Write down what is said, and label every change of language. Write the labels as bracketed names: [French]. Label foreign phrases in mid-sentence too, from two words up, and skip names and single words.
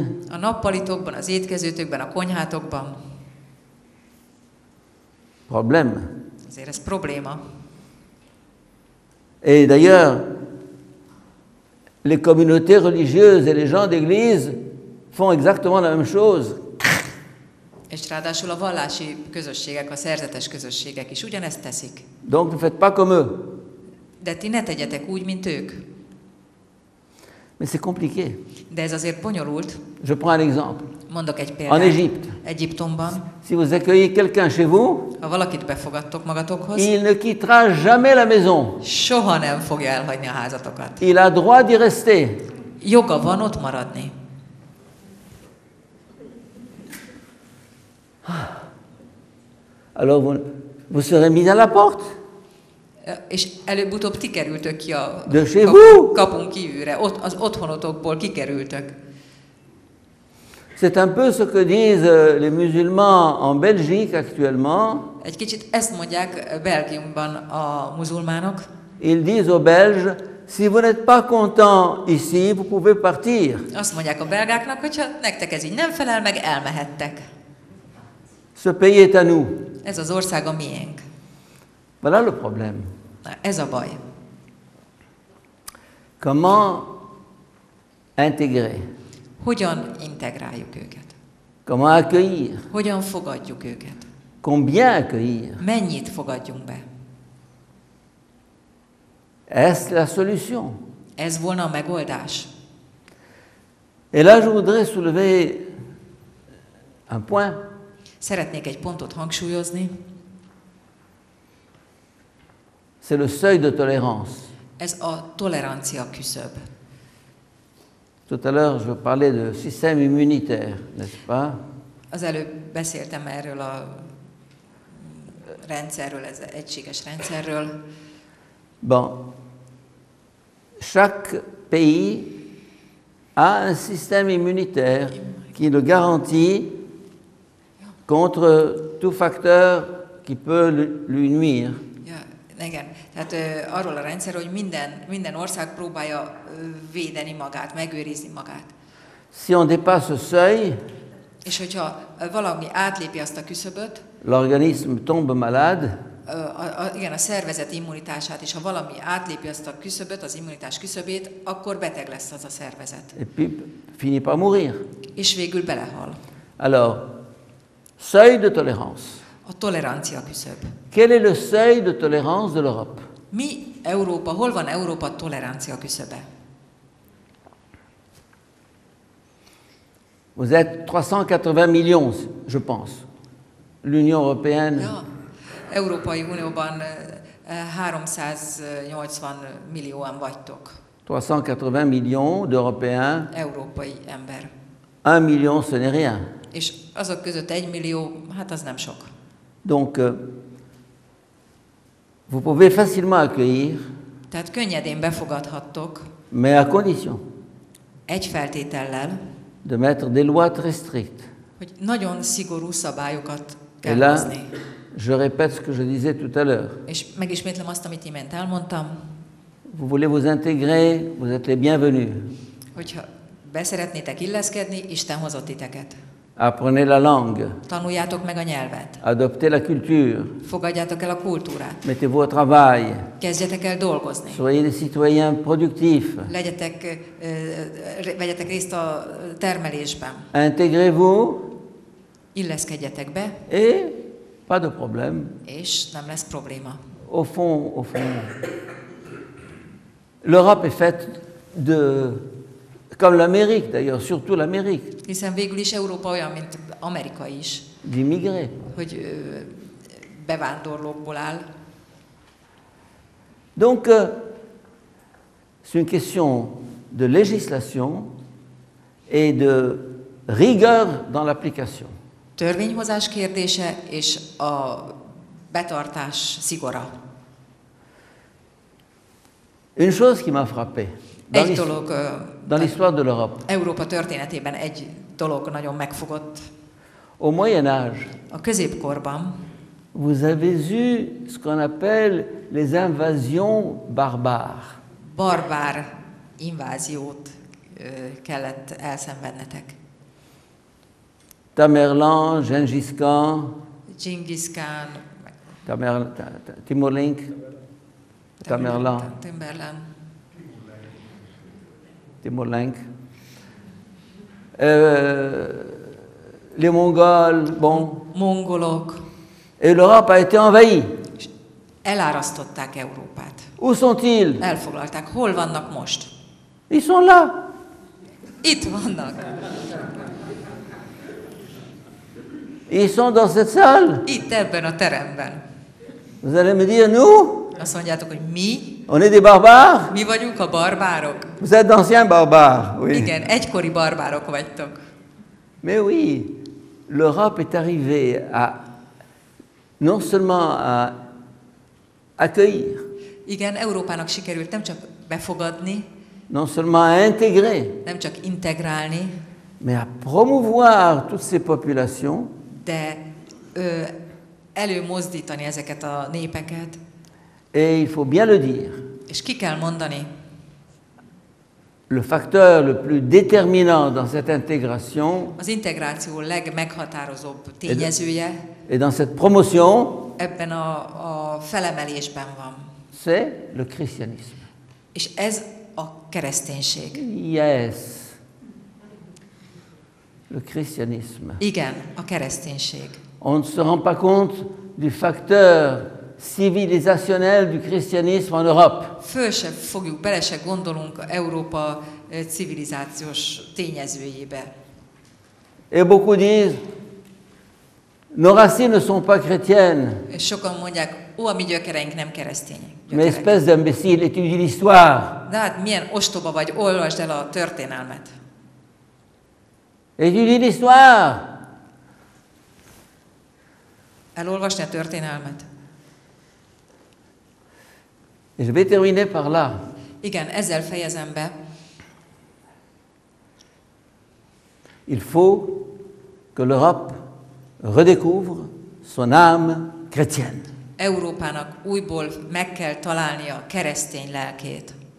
[Hungarian] a nappalitokban, az étkezőtökben, a konyhátokban, [French] problème. [Hungarian] azért ez probléma. [French] Et d'ailleurs, les communautés religieuses et les gens d'église font exactement la même chose. [Hungarian] És ráadásul a vallási közösségek, a szerzetes közösségek is ugyanezt teszik. [French] Donc ne faites pas comme eux. [Hungarian] De ti ne tegyetek úgy, mint ők. [French] Mais c'est compliqué. [Hungarian] De ez azért bonyolult. [French] Je prends un exemple. [Hungarian] Mondok egy [French] En [Hungarian] példát. [French] Égypte, [Hungarian] Egyiptomban, [French] si vous accueillez quelqu'un chez vous, [Hungarian] ha valakit befogadtok magatokhoz, [French] il ne quittera jamais la maison. [Hungarian] soha nem fogja elhagyni a házatokat. [French] Il a droit d'y rester. [Hungarian] Joga van ott maradni. [French] Alors vous serez mis à la porte. [Hungarian] És előbb-utóbb ti kerültök ki a [French] De chez vous. [Hungarian] kapun kívülre, az otthonotokból kikerültök. [French] C'est un peu ce que disent les musulmans en Belgique actuellement. [Hungarian] Egy kicsit ezt mondják Belgiumban a muzulmánok. [French] Ils disent aux Belges, si vous n'êtes pas content ici, vous pouvez partir. [Hungarian] Azt mondják a belgáknak, hogyha nektek ez így nem felel meg, elmehettek. [French] Ce pays est à nous. [Hungarian] Ez az ország a miénk. [French] Voilà le problème. [Hungarian] Na, ez a baj. [French] Comment intégrer? [Hungarian] Hogyan integráljuk őket? [French] Comment accueillir? [Hungarian] Hogyan fogadjuk őket? [French] Combien accueillir? [Hungarian] Mennyit fogadjunk be? [French] Est-ce la solution? [Hungarian] Ez volna a megoldás. [French] Et là, je voudrais soulever un point. [Hungarian] Szeretnék egy pontot hangsúlyozni. [French] C'est le seuil de tolérance. [Hungarian] Ez a tolerancia küszöb. [French] Tout à l'heure, je parlais de système immunitaire, n'est-ce pas? [Hungarian] Az előbb beszéltem erről a rendszerről, ez egységes rendszerről. [French] Bon, chaque pays a un système immunitaire qui le garantit contre tout facteur qui peut lui nuire. [Hungarian] Ja, igen, tehát arról a rendszerről, hogy minden ország próbálja védeni magát, megőrizni magát. [French] Si on dépasse ce seuil, [Hungarian] És hogyha valami átlépi azt a küszöböt, [French] l'organisme tombe malade, [Hungarian] igen, a szervezet immunitását, és ha valami átlépi azt a küszöböt, az immunitás küszöbét, akkor beteg lesz az a szervezet. [French] et puis finit par mourir. [Hungarian] És végül belehal. [French] Alors, seuil de tolérance. [Hungarian] A tolerancia küszöb. [French] Quel est le seuil de tolérance de l'Europe? [Hungarian] Mi Európa, hol van Európa tolerancia küszöbe? [French] Vous êtes 380 millions, je pense. L'Union européenne, [Hungarian] Ja, Európai Unióban 380 millióan vagytok. [French] 380 millions d'Européens, [Hungarian] Európai ember. [French] 1 million, ce n'est rien. [Hungarian] És azok között 1 millió, hát az nem sok. [French] Donc, vous pouvez facilement accueillir, [Hungarian] Tehát könnyedén befogadhattok, [French] mais à condition [Hungarian] egy feltétellel, [French] de mettre des lois très strictes. [Hungarian] hogy nagyon szigorú szabályokat [French] Et [Hungarian] kell [French] là, [Hungarian] hozni. [French] je répète ce que je disais tout à l'heure. [Hungarian] És megismétlem azt, amit imént elmondtam, [French] Vous voulez vous intégrer, vous êtes les bienvenus. [Hungarian] hogyha beszeretnétek illeszkedni, Isten hozott titeket. [French] Apprenez la langue, [Hungarian] Tanuljátok meg a nyelvet, [French] adoptez la culture, [Hungarian] fogadjátok el a kultúrát, [French] mettez-vous au travail, [Hungarian] kezdjetek el dolgozni, [French] soyez des citoyens productifs, [Hungarian] vegyetek részt a termelésben, [French] intégrez-vous [Hungarian] illeszkedjetek be, [French] et pas de problème. [Hungarian] és nem lesz probléma. [French] Au fond, l'Europe est faite de, comme l'Amérique d'ailleurs, surtout l'Amérique, [Hungarian] Hiszen végül is Európa olyan, mint Amerika is, [French] d'immigrés. [Hungarian] hogy bevándorlókból áll. [French] Donc, c'est une question de législation et de rigueur dans l'application. [Hungarian] Törvényhozás kérdése és a betartás szigora. [French] Une chose qui m'a frappé [Hungarian] Egy dolog, [French] dans l'histoire de l'Europe, [Hungarian] Európa történetében egy dolog nagyon megfogott. [French] au Moyen Âge, [Hungarian] A középkorban [French] vous avez eu ce qu'on appelle les invasions barbares. [Hungarian] barbár inváziót kellett elszenvednetek. [French] Tamerlan, Gengis Khan, [Hungarian] Dzsingisz Kán, Timur-Lenk, Tamerlan, Timur-Lenk, [French] les Mongols, bon, [Hungarian] mongolok, [French] et l'Europe a été envahie. [Hungarian] és elárasztották Európát. [French] Où sont-ils? [Hungarian] Elfoglalták. Hol vannak most? [French] Ils sont là. [Hungarian] Itt vannak. [French] Ils sont dans cette salle. [Hungarian] Itt ebben a teremben. [French] Vous allez me dire, nous, [Hungarian] Azt mondjátok, hogy mi? [French] on est des barbares? [Hungarian] Mi vagyunk a barbárok? [French] Vous êtes d'anciens barbares, oui. [Hungarian] Igen, egykori barbárok vagytok. [French] Mais oui, l'Europe est arrivée à, non seulement à accueillir, [Hungarian] Igen, Európának sikerült nem csak befogadni, [French] non seulement à intégrer, [Hungarian] nem csak integrálni, [French] mais à promouvoir toutes ces populations [Hungarian] de előmozdítani ezeket a népeket. [French] et il faut bien le dire, [Hungarian] És ki kell mondani, [French] le facteur le plus déterminant dans cette intégration [Hungarian] az integráció legmeghatározóbb tényezője [French] et dans cette promotion, [Hungarian] ebben a felemelésben van. [French] c'est le christianisme. [Hungarian] És ez a kereszténység. [French] Yes, le christianisme. [Hungarian] Igen, a kereszténység. [French] On ne se rend pas compte du facteur civilisationnel du christianisme en Europe. [Hungarian] Föl se fogjuk, bele se gondolunk Európa civilizációs tényezőjébe. [French] Et beaucoup disent, nos racines ne sont pas chrétiennes, [Hungarian] És sokan mondják, a mi gyökereink nem keresztények. [French] mais espèce d'imbécile, étudie l'histoire. [Hungarian] De hát milyen ostoba vagy, olvasd el a történelmet. [French] Étudie l'histoire. [Hungarian] Elolvasni a történelmet? [French] Et je vais terminer par là. [Hungarian] Igen, ezzel fejezem be. [French] Il faut que l'Europe redécouvre son âme chrétienne. [Hungarian] Európának újból meg kell találnia keresztény lelkét.